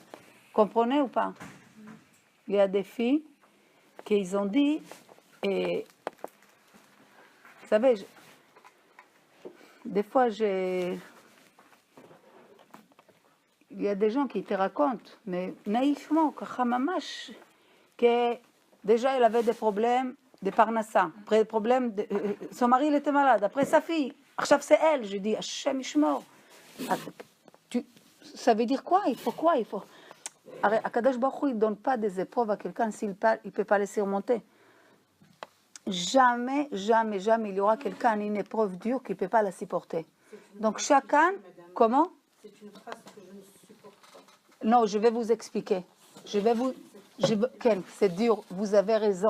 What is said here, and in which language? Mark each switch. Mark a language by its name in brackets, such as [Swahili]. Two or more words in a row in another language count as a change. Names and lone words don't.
[French] Comprenez ou pas? Il y a des filles qui ont dit, vous savez, des fois il y a des gens qui te racontent, mais naïvement, [Hebrew] ככה ממש, [French] que déjà il avait des problèmes de parnassa, après des problèmes, son mari il était malade, après sa fille, עכשיו c'est elle, je dis, [Hebrew] השם ישמור. [French] Ça veut dire quoi? Il faut quoi? Il faut... [Hebrew] הרי הקדוש ברוך הוא, [French] il ne donne pas des épreuves à quelqu'un s'il ne peut pas les surmonter. Jamais, jamais, jamais il y aura quelqu'un, une épreuve dure qui ne peut pas la supporter. Donc chacun, comment? C'est une phrase que je ne supporte pas. Non, je vais vous expliquer. Ken, c'est dur, vous avez raison.